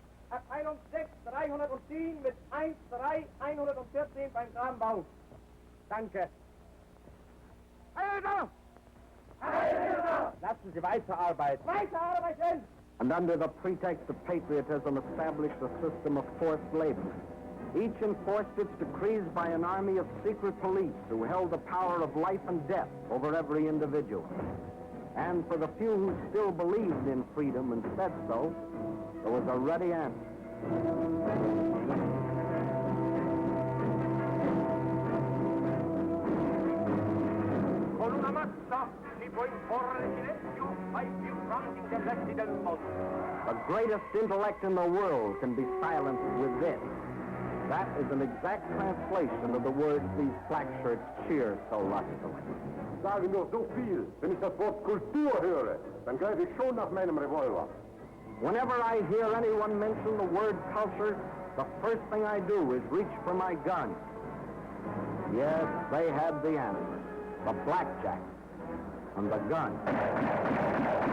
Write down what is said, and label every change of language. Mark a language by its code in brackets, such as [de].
[de] Abteilung 6, 310 mit 13114 beim Kranbau. Danke. Heilder! Heilder! Lassen Sie weiterarbeiten. Weiterarbeiten! [en] And under the pretext of patriotism established a system of forced labor. Each enforced its decrees by an army of secret police who held the power of life and death over every individual. And for the few who still believed in freedom and said so, there was a ready answer. [it] Con una mazza si può imporre silenzio ai più grandi intelletti del mondo. [en] The greatest intellect in the world can be silenced with this. That is an exact translation of the words these black shirts cheer so lustily. [de] Sage nur so viel. Wenn ich das Wort Kultur höre, dann greife ich schon nach meinem Revolver. [en] Whenever I hear anyone mention the word culture, the first thing I do is reach for my gun. Yes, they had the answer. The blackjack and the gun.